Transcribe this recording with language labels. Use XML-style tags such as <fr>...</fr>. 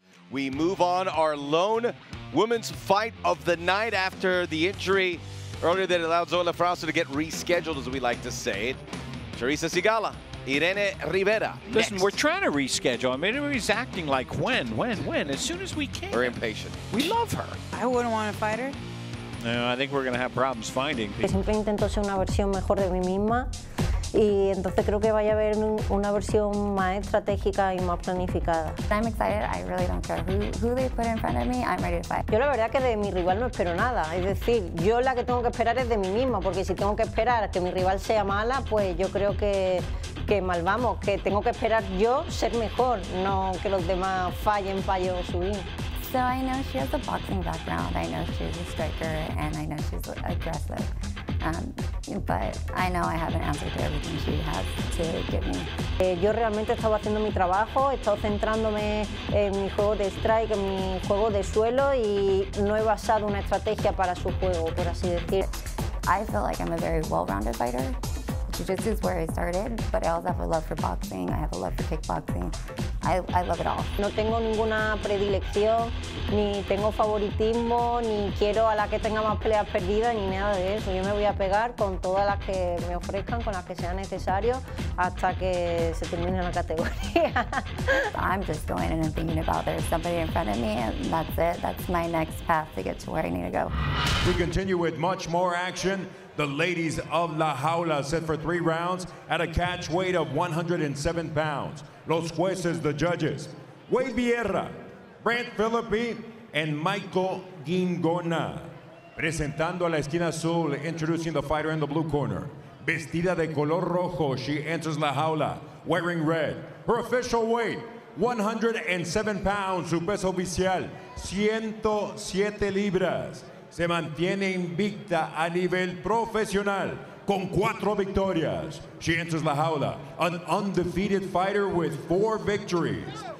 <en>We move on our lone women's fight of the night after the injury earlier that allowed Zoila Frausto to get rescheduled, as we like to say it. Charisa Sigal, Irene Rivera. Listen, next. we're trying to reschedule. I mean, everybody's acting like when, as soon as we can. We're impatient. We love her. I wouldn't want to fight her. No, I think we're going to have problems finding people.</en> <es>Siempre intento ser una versión mejor de mí misma y entonces creo que vaya a haber una versión más estratégica y más planificada.</es> <en>I'm excited. I really don't care who they put in front of me. I'm ready to fight.</en> <es>Yo la verdad que de mi rival no espero nada, es decir, yo la que tengo que esperar es de mí misma, porque si tengo que esperar a que mi rival sea mala, pues yo creo que mal vamos, que tengo que esperar yo ser mejor, no que los demás fallen para yo subir.</es> <en>So I know she has a boxing background. I know she's a striker, and I know she's aggressive. But I know I haven't answered to everything she has to get me.</en> <es>Yo realmente he estado haciendo mi trabajo, he estado centrándome en mi juego de strike, en mi juego de suelo y no he basado una estrategia para su juego, por así decir.</es> <en>I feel like I'm a very well-rounded fighter. Jiu-jitsu is where I started, but I also have a love for boxing. I have a love for kickboxing. I love it all.</en> <es>No tengo ninguna predilección, ni tengo favoritismo, ni quiero a la que tenga más peleas perdidas, ni nada de eso. Yo me voy a pegar con todas las que me ofrezcan, con las que sea necesario, hasta que se termine la categoría.</es> <en>I'm just going in and thinking about there's somebody in front of me, and that's it. That's my next path to get to where I need to go. We continue with much more action. The ladies of La Jaula set for 3 rounds at a catch weight of 107 pounds.</en> <es>Los jueces,</es> <en>the judges, Wade Vieira, Brent Philippi, and Michael Gingona.</en> <es>Presentando a la esquina azul,</es> <en>introducing the fighter in the blue corner.</en> <es>Vestida de color rojo,</es> <en>she enters La Jaula wearing red. Her official weight, 107 pounds,</en> <es>su peso oficial, 107 libras. Se mantiene invicta a nivel profesional con 4 victorias.</es> <en>She enters La Jaula, an undefeated fighter with 4 victories.</en>